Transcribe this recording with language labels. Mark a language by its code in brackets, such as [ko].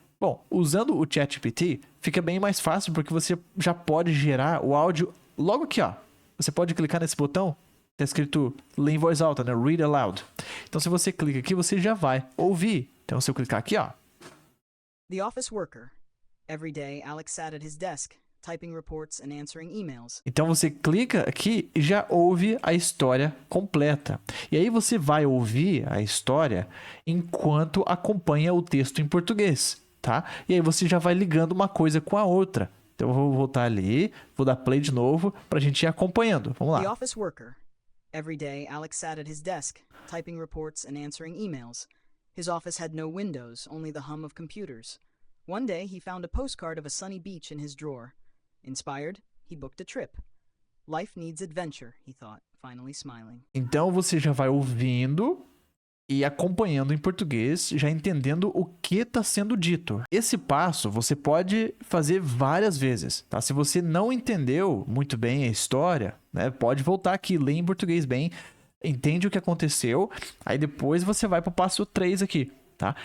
[pt] Bom, usando o ChatGPT fica bem mais fácil porque você já pode gerar o áudio logo aqui, ó. Você pode clicar nesse botão, está escrito Lê em voz alta, né? [en] Read aloud. [pt] Então, se você clica aqui, você já vai ouvir. Então, se eu clicar aqui, ó. [en] The office worker. Every day, Alex sat at his desk, typing reports and answering emails. [pt] Então você clica aqui e já ouve a história completa. E aí você vai ouvir a história enquanto acompanha o texto em português, tá? E aí você já vai ligando uma coisa com a outra. Então eu vou voltar ali, vou dar play de novo pra gente ir acompanhando. Vamos lá. [en] The office worker. Every day, Alex sat at his desk, typing reports and answering emails. His office had no windows, only the hum of computers. One day, he found a postcard of a sunny beach in his drawer. Inspired, he booked a trip. Life needs adventure, he thought, finally smiling. [pt] Então você já vai ouvindo e acompanhando em português, já entendendo o que está sendo dito. Esse passo você pode fazer várias vezes, tá? Se você não entendeu muito bem a história, né, pode voltar aqui, ler em português bem, entende o que aconteceu, aí depois você vai para o passo 3 aqui. Tá?